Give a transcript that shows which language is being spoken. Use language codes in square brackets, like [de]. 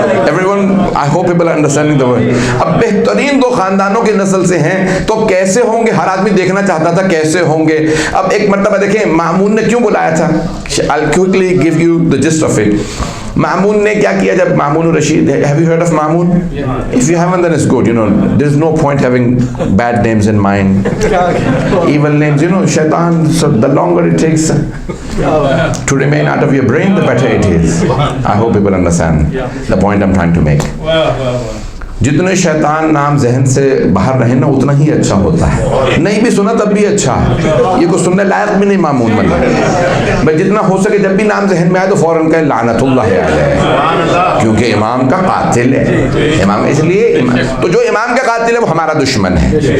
[en] Everyone, I hope people are understanding the word. [ur] اب بہترین دو خاندانوں کی نسل سے ہیں تو کیسے ہوں گے, ہر آدمی دیکھنا چاہتا تھا کیسے ہوں گے. اب ایک مرتبہ دیکھیں مامون نے کیوں بلایا تھا. [en] I'll quickly give you the gist of it. [ur] مامون نے کیا کیا جب مامون Rashid, [en] have you heard of Mamun? If you haven't, then it's good, you know, there's no point having bad names in mind, evil names, you know, shaitan. So the longer it takes to remain out of your brain, the better it is. I hope people understand the point I'm trying to make. [ur] جتنے شیطان نام ذہن سے باہر رہے نا اتنا ہی اچھا ہوتا ہے. نہیں بھی سنا تب بھی اچھا ہے, یہ کوئی سننے لائق بھی نہیں مامون بننا. بھائی جتنا ہو سکے جب بھی نام ذہن میں آئے تو فوراً کہے لعنت اللہ علیہ, کیونکہ امام کا قاتل ہے. امام اس لیے تو جو امام کا قاتل ہے وہ ہمارا دشمن ہے.